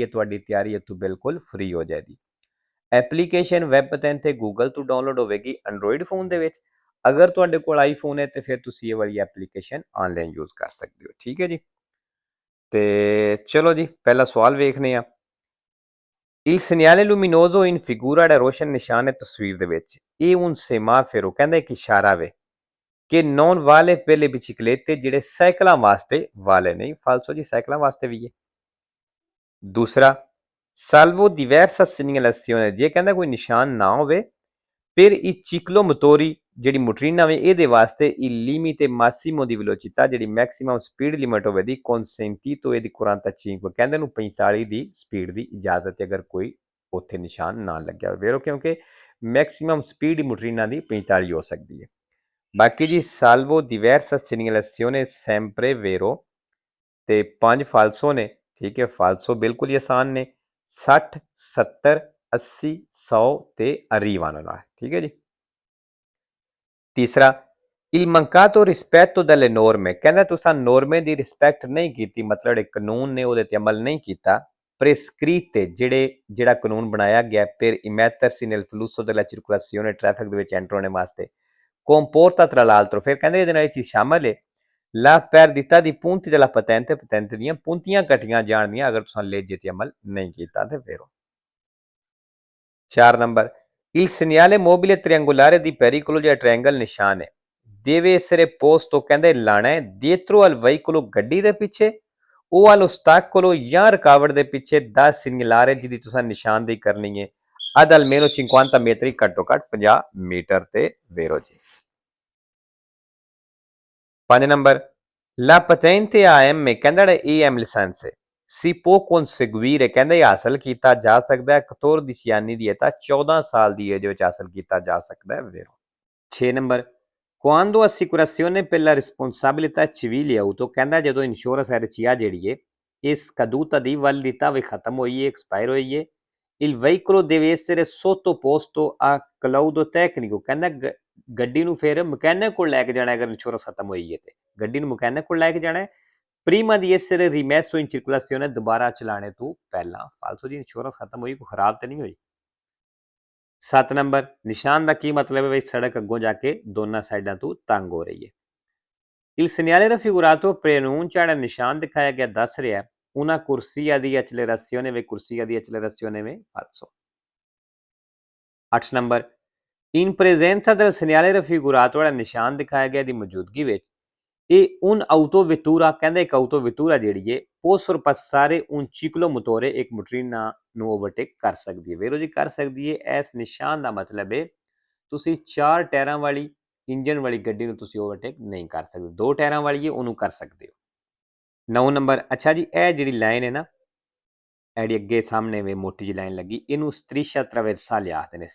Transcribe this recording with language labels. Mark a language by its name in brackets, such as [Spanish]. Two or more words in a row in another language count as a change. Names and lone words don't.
[Punjabi] ਤੁਹਾਡੀ ਤਿਆਰੀ ਇੱਥੋਂ ਬਿਲਕੁਲ ਫ੍ਰੀ ਹੋ ਜਾਏਗੀ। ਐਪਲੀਕੇਸ਼ਨ ਵੈਬ ਪਤਨ ਤੇ ਗੂਗਲ ਤੋਂ ਡਾਊਨਲੋਡ ਹੋਵੇਗੀ [English] android phone [Punjabi] ਦੇ ਵਿੱਚ। ਅਗਰ ਤੁਹਾਡੇ ਕੋਲ ਆਈਫੋਨ ਹੈ ਤੇ ਫਿਰ ਤੁਸੀਂ ਇਹ ਵਾਲੀ ਐਪਲੀਕੇਸ਼ਨ [English] online use [Punjabi] ਕਰ ਸਕਦੇ ਹੋ, ਠੀਕ ਹੈ ਜੀ। ਤੇ ਚਲੋ ਜੀ, ਪਹਿਲਾ ਸਵਾਲ ਵੇਖਨੇ ਆ। [Italian] Il segnale luminoso in figura [Punjabi] ਜਿਹੜਾ ਰੋਸ਼ਨ ਨਿਸ਼ਾਨ ਹੈ ਤਸਵੀਰ ਦੇ ਵਿੱਚ, ਇਹ [Italian] un semaforo [Punjabi] ਕਹਿੰਦਾ ਇੱਕ ਇਸ਼ਾਰਾ ਵੇ ਕਿ [Italian] non vale per le biciclette, [Punjabi] ਜਿਹੜੇ ਸਾਈਕਲਾਂ ਵਾਸਤੇ ਵਾਲੇ ਨਹੀਂ। ਫਾਲਸੋ ਜੀ, ਸਾਈਕਲਾਂ ਵਾਸਤੇ ਵੀ ਹੈ। ਦੂਸਰਾ, [Italian] salvo diversa segnalazione, [Punjabi] ਜੇ ਕਹਿੰਦਾ ਕੋਈ ਨਿਸ਼ਾਨ ਨਾ ਹੋਵੇ ਫਿਰ [Italian] il ciclomotori [Punjabi] ਜਿਹੜੀ ਮੋਟਰੀਨਾ ਵੇ ਇਹਦੇ ਵਾਸਤੇ [Italian] il limite massimo di velocità, [Punjabi] ਜਿਹੜੀ [English] maximum speed limit [Punjabi] ਹੋਵੇ ਦੀ [Italian] consentito e di 45, [Punjabi] ਕਹਿੰਦੇ ਨੂੰ 45 ਦੀ ਸਪੀਡ ਦੀ ਇਜਾਜ਼ਤ ਹੈ ਅਗਰ ਕੋਈ ਉੱਥੇ ਨਿਸ਼ਾਨ ਨਾ ਲੱਗਿਆ ਹੋਵੇ, ਕਿਉਂਕਿ [English] maximum speed [Punjabi] ਮੋਟਰੀਨਾ ਦੀ 45 ਹੋ ਸਕਦੀ ਹੈ। ਬਾਕੀ ਜੀ, [Italian] salvo diversa segnalazione sempre vero [Punjabi] ਤੇ 5 ਫਾਲਸੋ ਨੇ, ਠੀਕ ਹੈ। ਫਾਲਸੋ ਬਿਲਕੁਲ ਹੀ ਆਸਾਨ ਨੇ, 60, 70, 80, 100 ਤੇ arrivano ਨਾਲ, ਠੀਕ ਹੈ ਜੀ। ਤੀਸਰਾ, [Italian] il mancato rispetto delle norme, [Punjabi] ਕਹਿੰਦਾ ਤੁਸੀਂ ਨੋਰਮੇ ਦੀ ਰਿਸਪੈਕਟ ਨਹੀਂ ਕੀਤੀ, ਮਤਲਬ ਜਿਹੜੇ ਕਾਨੂੰਨ ਨੇ ਉਹਦੇ ਤੇ ਅਮਲ ਨਹੀਂ ਕੀਤਾ। [Italian] prescritte, [Punjabi] ਜਿਹੜਾ ਕਾਨੂੰਨ ਬਣਾਇਆ ਗਿਆ [Italian] per immettersi nel flusso della circolazione, [Punjabi] ਟ੍ਰੈਫਿਕ ਦੇ ਵਿੱਚ ਐਂਟਰ ਹੋਣੇ ਵਾਸਤੇ। [Italian] comporta tra l'altro, [Punjabi] ਫਿਰ ਕਹਿੰਦੇ ਇਹਦੇ ਨਾਲ ਇਹ ਚੀਜ਼ ਸ਼ਾਮਲ ਹੈ [Italian] la perdita di punti della patente, [Punjabi] patente ਦੀਆਂ punਤੀਆਂ ਕੱਟੀਆਂ ਜਾਣਦੀਆਂ ਅਗਰ ਤੁਸੀਂ ਲੇਜੇ ਤੇ ਅਮਲ ਨਹੀਂ ਕੀਤਾ ਤੇ ਫਿਰ। 4 ਨੰਬਰ, [Italian] il segnale mobile triangolare di pericolo, [Punjabi] ਜਿਹੜਾ ਟ੍ਰਾਇੰਗਲ ਨਿਸ਼ਾਨ ਹੈ [Italian] deve essere posto, [Punjabi] ਕਹਿੰਦੇ ਲਾਣਾ ਹੈ [Italian] dietro al veicolo, [Punjabi] ਗੱਡੀ ਦੇ ਪਿੱਛੇ, [Italian] o all'ostacolo [Punjabi] ਜਾਂ ਰੁਕਾਵਟ ਦੇ ਪਿੱਛੇ ਦਾ segnalare, ਜਿਹਦੀ ਤੁਸੀਂ ਨਿਸ਼ਾਨਦੇਹੀ ਕਰਨੀ ਹੈ [Italian] ad almeno 50 metri, [Punjabi] ਘੱਟੋ ਘੱਟ 50 ਮੀਟਰ ਤੇ ਵੇਰੋ ਜੀ। 5 ਨੰਬਰ, [Italian] la patente AM, [Punjabi] ਕਹਿੰਦਾ ਜਿਹੜਾ AM ਲਾਇਸੈਂਸ ਹੈ [Italian] si può conseguire, [Punjabi] ਕਹਿੰਦਾ ਇਹ ਹਾਸਲ ਕੀਤਾ ਜਾ ਸਕਦਾ ਹੈ [Italian] 14 anni di età, [Punjabi] 14 ਸਾਲ ਦੀ ਏਜ ਵਿੱਚ ਹਾਸਲ ਕੀਤਾ ਜਾ ਸਕਦਾ ਹੈ ਵੇਰੋ। 6 ਨੰਬਰ, [Italian] quando assicurazione per la responsabilità civile auto, [Punjabi] ਕਹਿੰਦਾ ਜਦੋਂ ਇੰਸ਼ੋਰੈਂਸ ਰਚੀਆ ਜਿਹੜੀ ਹੈ ਇਹ scaduta ਦੀ ਵੈਲਿਡਿਟà ਵੀ ਖਤਮ ਹੋਈ ਹੈ, ਐਕਸਪਾਇਰ ਹੋਈ ਹੈ। [Italian] il veicolo deve essere sottoposto a claudo tecnico, [Punjabi] ਕਹਿੰਦਾ ਗੱਡੀ ਨੂੰ ਫਿਰ ਮਕੈਨਿਕ ਕੋਲ ਲੈ ਕੇ ਜਾਣਾ ਅਗਰ ਇੰਸ਼ੋਰੈਂਸ ਖਤਮ ਹੋਈ ਹੈ ਤੇ ਗੱਡੀ ਨੂੰ ਮਕੈਨਿਕ ਕੋਲ ਲੈ ਕੇ ਜਾਣਾ ਹੈ [Italian] prima di essere rimesso in circolazione, [Punjabi] ਦੁਬਾਰਾ ਚਲਾਣੇ ਤੋਂ ਪਹਿਲਾਂ। ਫਾਲਸੋ ਜੀ, ਇੰਸ਼ੋਰੈਂਸ ਖਤਮ ਹੋਈ, ਕੋਈ ਖਰਾਬ ਤੇ ਨਹੀਂ ਹੋਈ। 7 ਨੰਬਰ, ਨਿਸ਼ਾਨ ਦਾ ਕੀ ਮਤਲਬ ਹੈ? ਬਈ ਸੜਕ ਅੱਗੋਂ ਜਾ ਕੇ ਦੋਨਾਂ ਸਾਈਡਾਂ ਤੋਂ ਤੰਗ ਹੋ ਰਹੀ ਹੈ। [Italian] il segnale raffigurato preannuncia, [Punjabi] ਜਿਹੜਾ ਨਿਸ਼ਾਨ ਦਿਖਾਇਆ ਗਿਆ ਦੱਸ ਰਿਹਾ [Italian] una corsia di accelerazione, [Punjabi] ਵੇ [Italian] corsia di accelerazione [Punjabi] ਵੇ falso। 8 ਨੰਬਰ, [Italian] in presenza del segnale raffigurato, [Punjabi] ਜਿਹੜਾ ਨਿਸ਼ਾਨ ਦਿਖਾਇਆ ਗਿਆ ਦੀ ਮੌਜੂਦਗੀ ਵਿੱਚ ਇਹ [Italian] un autovettura, [Punjabi] ਕਹਿੰਦਾ ਇੱਕ autovettura ਜਿਹੜੀ ਹੈ [Italian] può sorpassare un ciclomotore, [Punjabi] ਇੱਕ ਮੋਟਰੀਨਾ ਨੂੰ ਓਵਰਟੇਕ ਕਰ ਸਕਦੀ ਹੈ। ਵੇਰੋ ਜੀ, ਕਰ ਸਕਦੀ ਹੈ। ਇਸ ਨਿਸ਼ਾਨ ਦਾ ਮਤਲਬ ਹੈ ਤੁਸੀਂ 4 ਟਾਇਰਾਂ ਵਾਲੀ ਇੰਜਨ ਵਾਲੀ ਗੱਡੀ ਨੂੰ ਤੁਸੀਂ ਓਵਰਟੇਕ ਨਹੀਂ ਕਰ ਸਕਦੇ, 2 ਟਾਇਰਾਂ ਵਾਲੀ ਹੈ ਉਹਨੂੰ ਕਰ ਸਕਦੇ ਹੋ। 9 ਨੰਬਰ, ਅੱਛਾ ਜੀ, ਇਹ ਜਿਹੜੀ ਲਾਈਨ ਹੈ ਨਾ, ਜਿਹੜੀ ਅੱਗੇ ਸਾਹਮਣੇ ਵੇ ਮੋਟੀ ਜਿਹੀ ਲਾਈਨ ਲੱਗੀ, ਇਹਨੂੰ [Italian] striscia traversale [Punjabi] ਆਖਦੇ ਨੇ।